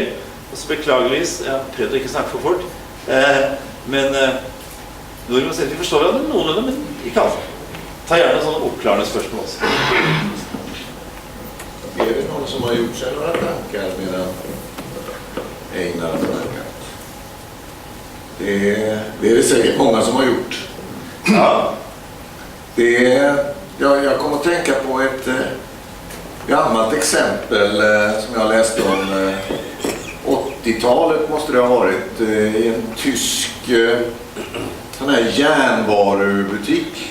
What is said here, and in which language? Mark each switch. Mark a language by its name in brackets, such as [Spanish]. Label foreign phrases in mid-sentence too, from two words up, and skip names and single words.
[Norwegian] Og så beklageligvis, jeg har prøvd å ikke snakke for fort, men nordmenn sier at vi forstår hverandre noenlunde, men ikke alle. Ta gjerne sånne oppklarende spørsmål også. Det noen som har gjort seg noen tanker medan Einar har snakket? [Swedish] Det är det säkert många som har gjort. Ja. Jag kommer att tänka på ett gammalt exempel som jag läste om. 80-talet måste det ha varit i en tysk sån här järnvarubutik.